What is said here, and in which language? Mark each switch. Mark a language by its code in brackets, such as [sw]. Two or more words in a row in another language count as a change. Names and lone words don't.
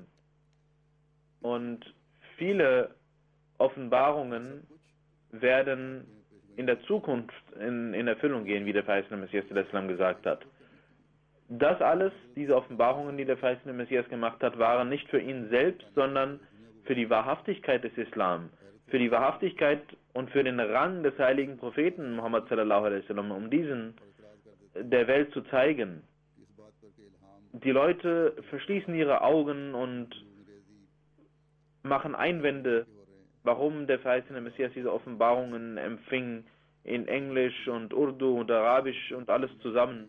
[de] Und viele Offenbarungen werden in der Zukunft in Erfüllung gehen, wie der verheißene Messias al-Islam gesagt hat. Das alles, diese Offenbarungen, die der verheißene Messias gemacht hat, waren nicht für ihn selbst, sondern für die Wahrhaftigkeit des Islam, für die Wahrhaftigkeit und für den Rang des heiligen Propheten Muhammad [ar] صلى الله عليه وسلم, [de] um diesen der Welt zu zeigen. Die Leute verschließen ihre Augen und machen Einwände, warum der verheißene Messias diese Offenbarungen empfing, in Englisch und Urdu und Arabisch und alles zusammen.